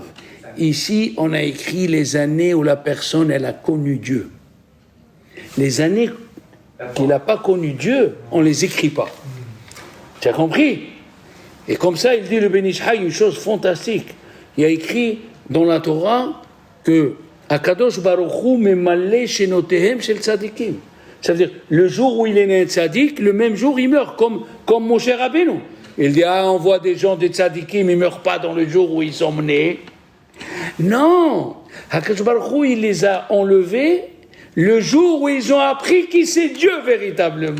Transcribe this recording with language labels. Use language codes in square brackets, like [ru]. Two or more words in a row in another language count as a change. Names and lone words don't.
[fr] Ici, on a écrit les années où la personne, elle a connu Dieu. Les années qu'il n'a pas connu Dieu, on ne les écrit pas. Tu as compris? Et comme ça, il dit le Ben Ish Chai une chose fantastique. Il a écrit dans la Torah que [he] הקדוש ברוך הוא ממלא שנותיהם של צדיקים. [fr] Ça veut dire, le jour où il est né un tzadik, le même jour il meurt, comme Moshe Rabbeinu. Il dit, on voit des gens des tzadikim, ils ne meurent pas dans le jour où ils sont nés. Non, [he] הקדוש ברוך הוא, [fr] il les a enlevés le jour où ils ont appris qui c'est Dieu véritablement.